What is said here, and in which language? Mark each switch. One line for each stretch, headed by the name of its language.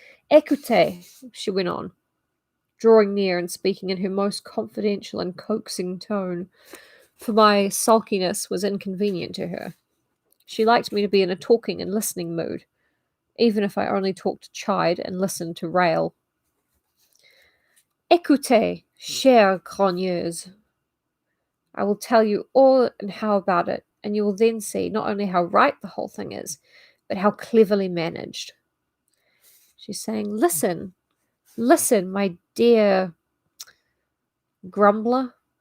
English: "Écoutez," she went on, drawing near and speaking in her most confidential and coaxing tone, for my sulkiness was inconvenient to her. She liked me to be in a talking and listening mood, even if I only talked to chide and listened to rail.
French: "Écoutez, chère grogneuse.
English: I will tell you all and how about it, and you will then see not only how right the whole thing is, but how cleverly managed." She's saying, "Listen, listen, my dear grumbler."